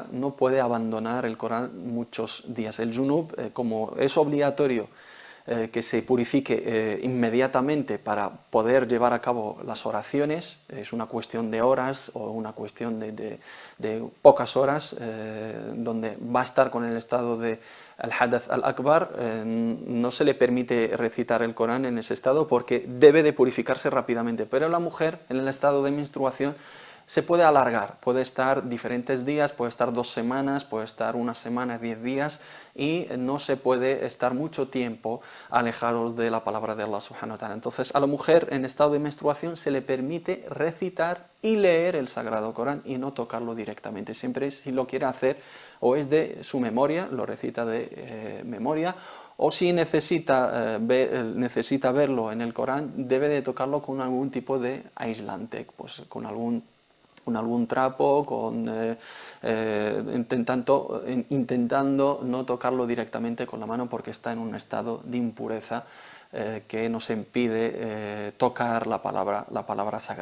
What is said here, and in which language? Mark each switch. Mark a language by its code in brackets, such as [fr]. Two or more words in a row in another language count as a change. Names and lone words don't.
[es] No puede abandonar el Corán muchos días. El junub, como es obligatorio que se purifique inmediatamente para poder llevar a cabo las oraciones, es una cuestión de horas o una cuestión de pocas horas, donde va a estar con el estado de [ar] الحدث الأكبر, [es] no se le permite recitar el Corán en ese estado porque debe de purificarse rápidamente, pero la mujer en el estado de menstruación se puede alargar, puede estar diferentes días, puede estar 2 semanas, puede estar 1 semana, 10 días, y no se puede estar mucho tiempo alejados de la palabra de Allah [ar] سبحانه وتعالى. [es] Entonces a la mujer en estado de menstruación se le permite recitar y leer el Sagrado Corán y no tocarlo directamente. Siempre si lo quiere hacer o es de su memoria, lo recita de memoria, o si necesita verlo en el Corán, debe de tocarlo con algún tipo de aislante, pues con algún con algún trapo, intentando no tocarlo directamente con la mano porque está en un estado de impureza que nos impide tocar la palabra sagrada.